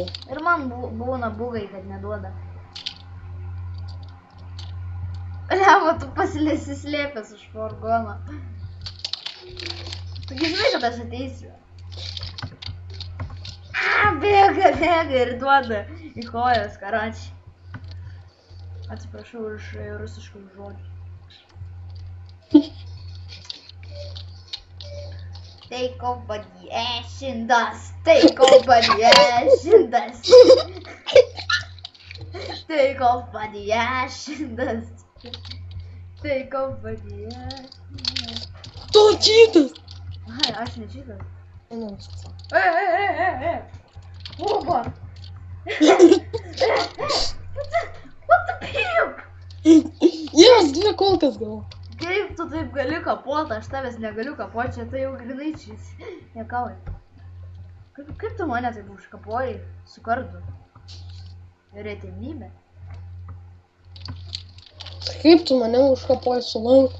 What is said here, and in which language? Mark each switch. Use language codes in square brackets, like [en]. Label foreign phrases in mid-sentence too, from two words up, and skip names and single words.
[lt] Ir man būna bugai, kad neduoda. Liama, tu pasislėpęs už furgono. Tu žinai, kad aš ateisiu. Bėga ir duoda į kojas, karačiai. Atsiprašau už rusiškų žodžių. [en] Take over the ash and dust. Take over the ash and dust. Take over the ash and dust. Take over the ash and dust. [lt] Tu čytas! Ai, aš ne čytas. Nenusisau. [en] Hey! Oba! What the pimp? [lt] Jas, 2 kulkas gavau. Kaip tu taip gali kapot, aš tavęs negaliu kapot, čia tai jau grinai čys. Nekauj. Kaip tu mane taip užkapoji su kardu? Retenybė. Kaip tu mane užkapoji su lanku?